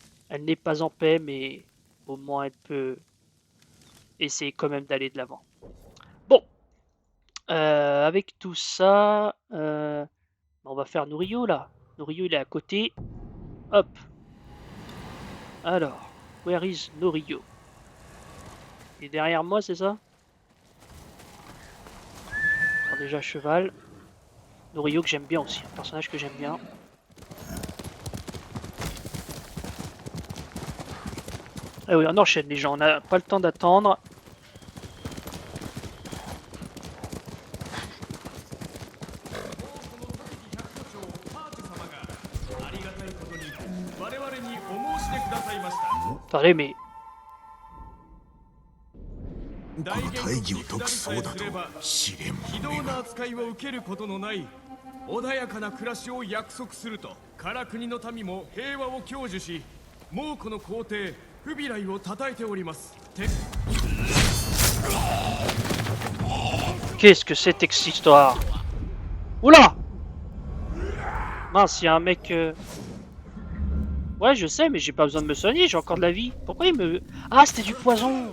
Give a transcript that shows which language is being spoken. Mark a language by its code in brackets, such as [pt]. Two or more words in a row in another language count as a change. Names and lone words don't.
[fr] Elle n'est pas en paix, mais au moins elle peut essayer quand même d'aller de l'avant. Bon, avec tout ça, on va faire Norio là. Norio il est à côté. Hop. Alors, [en] where is Norio? [fr] Il est derrière moi, c'est ça? Alors déjà cheval. Norio que j'aime bien aussi, un personnage que j'aime bien. Ah oui, on enchaîne les gens, on n'a pas le temps d'attendre. Attendez, mais [ja] この大義を解くそうだと試練非道な扱いを受けることのない穏やかな暮らしを約束すると唐国の民も平和を享受し猛虎の皇帝フビライを称えております。 [fr] qu'est-ce que c'est que cette histoire? Oula! Mince, il y a un mec... Ouais, je sais, mais j'ai pas besoin de me soigner, j'ai encore de la vie. Pourquoi il me... Ah, c'était du poison!